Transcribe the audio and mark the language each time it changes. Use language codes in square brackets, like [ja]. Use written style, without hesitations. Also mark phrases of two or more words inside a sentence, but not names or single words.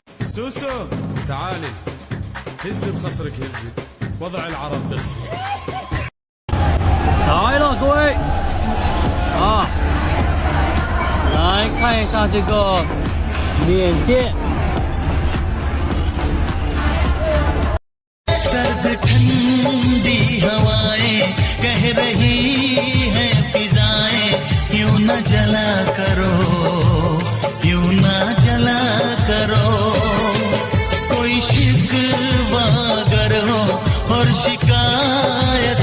[ar] سوسو تعالي، هزي بخصرك هزي، وضع العرب بس. [zh] 来了，各位啊，来看一下这个缅甸。 [hi] सर्द ठंडी हवाएं कह रही है फिजाएं यूं न जला करो यूं न जला करो कोई शिकवा अगर हो और शिकायत